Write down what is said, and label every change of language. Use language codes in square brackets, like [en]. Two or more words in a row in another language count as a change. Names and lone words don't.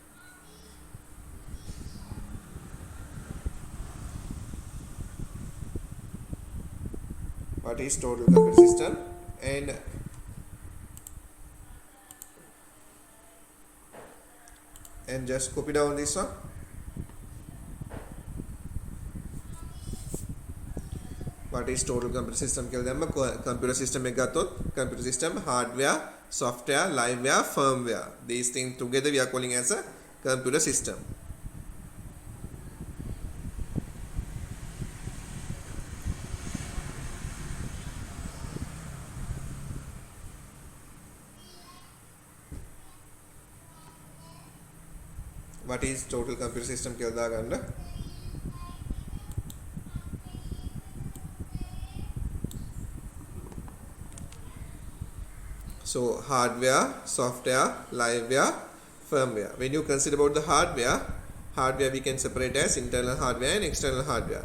[en] What is total computer system, and just copy down this one. What is total computer system [si] කියලා දැම්ම [en] computer system [si] එක ගත්තොත් [en] computer system hardware, software, liveware, firmware, these things together we are calling as a computer system. What is total computer system [si] කියලා දාගන්න. [en] So hardware, software, liveware, firmware. When you consider about the hardware we can separate as internal hardware and external hardware.